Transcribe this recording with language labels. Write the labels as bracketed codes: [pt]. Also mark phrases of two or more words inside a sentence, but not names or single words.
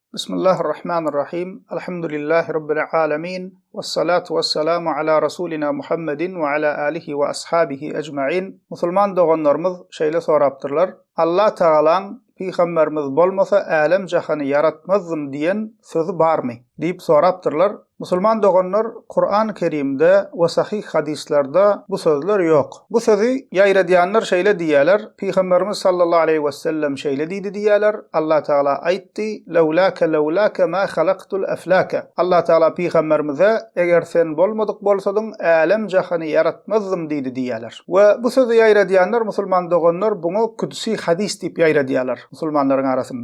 [ar] بسم الله الرحمن الرحيم الحمد لله رب العالمين. والصلاة والسلام على رسولنا محمد وعلى آله وأصحابه أجمعين. [tk] Musulman doganlarımız şeýle sorapdyrlar. Allah Taala'ň Peygamberimiz bolmasa alem jahany yaratmazdım diýen sözü barmy? Diýip sorapdyrlar. [tr] Musulman doganlar Kur'an-ı Kerimde ve sahih hadislerde bu sözler yok. [tk] Bu sözü ýaýradýanlar şeýle diýýärler. Peygamberimiz [ar] صلى الله عليه وسلم [tk] şeýle diýdi diýýärler. Allah Taala aýtdy: [ar] "لولاك ما خلقت الأفلاك." [tk] Allah Taala Peygamberimize eger sen bolmadyk bolsadyň alem jahany yaratmazdım diýdi diýýärler. We bu sözü ýaýradýanlar musulman doganlar bunu kudsi hadis diýip ýaýradýarlar musulmanlaryň arasynda.